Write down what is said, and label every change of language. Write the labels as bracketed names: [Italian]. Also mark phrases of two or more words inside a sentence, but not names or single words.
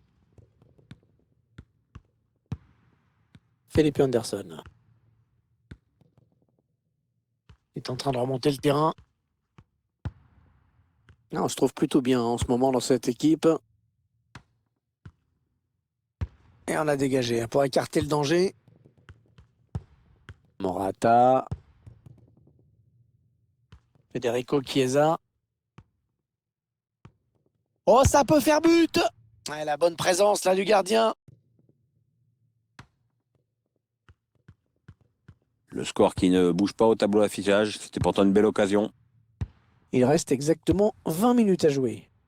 [French] Felipe Anderson. Il est en train de remonter le terrain. On se trouve plutôt bien en ce moment dans cette équipe. Et on a dégagé pour écarter le danger. Morata. Federico Chiesa. Oh, ça peut faire but! Ouais, la bonne présence là du gardien. Le score qui ne bouge pas au tableau d'affichage, c'était pourtant une belle occasion. Il reste exactement 20 minutes à jouer.